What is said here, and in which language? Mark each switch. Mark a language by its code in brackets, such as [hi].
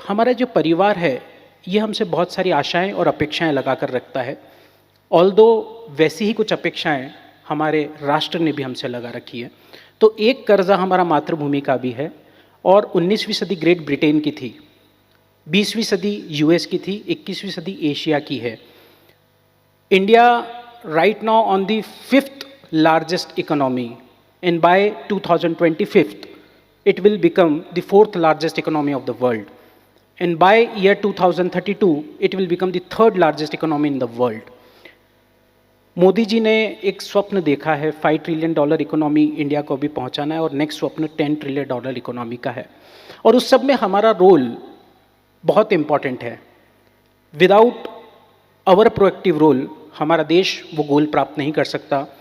[hi] हमारा जो परिवार है ये हमसे बहुत सारी आशाएं और अपेक्षाएं लगा कर रखता है। ऑल्दो वैसी ही कुछ अपेक्षाएं हमारे राष्ट्र ने भी हमसे लगा रखी है। तो एक कर्जा हमारा मातृभूमि का भी है, और 19वीं सदी ग्रेट ब्रिटेन की थी, 20वीं सदी यूएस की थी, 21वीं सदी एशिया की है। [en] India right now on the 5th largest economy, and by 2025 it will become the 4th largest economy of the world, and by year 2032 it will become the 3rd largest economy in the world. [hi] Modi ji ने एक स्वप्न देखा है, $5 trillion economy India को भी पहुंचाना है, और नेक्स्ट स्वप्न $10 ट्रिलियन इकोनॉमी का है, और उस सब में हमारा रोल बहुत इंपॉर्टेंट है। [en] without our proactive role [hi] हमारा देश वो गोल प्राप्त नहीं कर सकता।